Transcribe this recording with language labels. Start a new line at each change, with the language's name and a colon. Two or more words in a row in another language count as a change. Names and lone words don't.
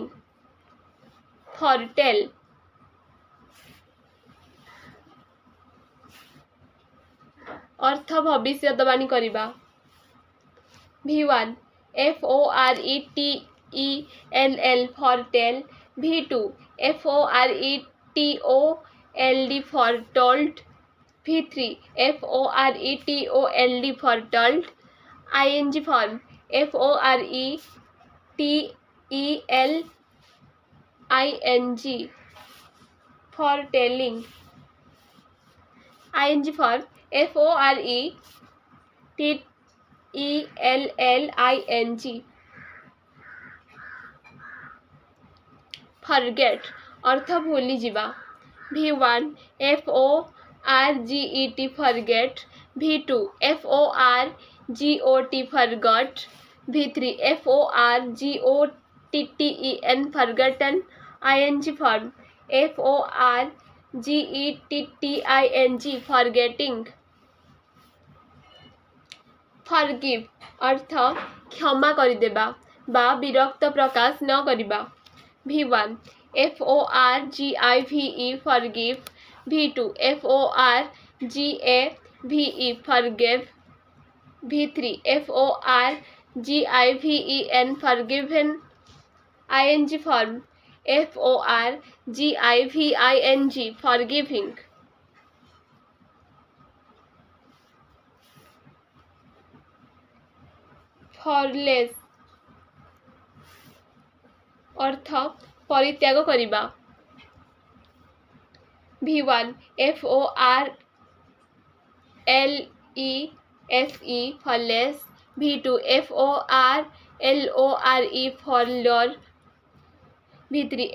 Odia: foretell ଅର୍ଥ ଭବିଷ୍ୟବାଣୀ କରିବା,
English: V1 FORETELL foretell, V2 FORETOLD foretold, V3 FORETOLD foretold, ing form FORETELLING foretelling, ing form FORETELLING.
Odia: फॉरगेट ଅର୍ଥ ଭୁଲି ଯିବା,
English: V1 FORGET forget, V2 FORGOT forgot, V3 FORGOTTEN forgotten, ing form FORGETTING forgetting.
Odia: फॉरगिव ଅର୍ଥ କ୍ଷମା କରିଦେବା ବା ବିରକ୍ତ ପ୍ରକାଶ ନ କରିବା,
English: V1 FORGIVE forgive, V2 FORGAVE forgive, V3 FORGIVEN forgiven, ing form FORGIVING forgiving.
Odia: फॉरलेस ଅର୍ଥ ପରିତ୍ୟାଗ କରିବା,
English: V1 FORLESE forlese, V2 FORLORE forlore, V3